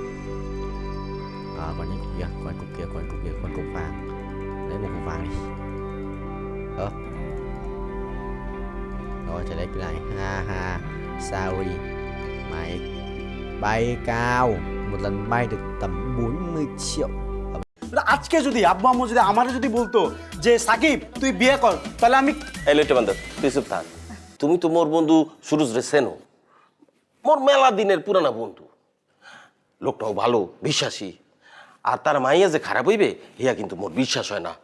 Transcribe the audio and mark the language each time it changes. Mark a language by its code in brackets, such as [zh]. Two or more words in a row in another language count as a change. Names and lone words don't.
[vi] Còn những cục kia, còn cục vàng. Lấy một cục vàng đi. Rồi, trở lại cái này. Ha, sorry. Mày bay cao. Một lần bay được tầm 40 triệu. [bn] আজকে যদি আব্বু আম্মু যদি আমারে যদি বলতো যে সাকিব তুই বিয়ে কর তাহলে আমি এই লেটে বান্দর তুই চুপ থাক। তুমি তো মোর বন্ধু সুরজ রে চেনো, মোর মেলা দিনের পুরানা বন্ধু। লোকটাও ভালো, বিশ্বাসী। আর তার মাইয়া যে খারাপ হইবে হিয়া কিন্তু মোর বিশ্বাস হয় না।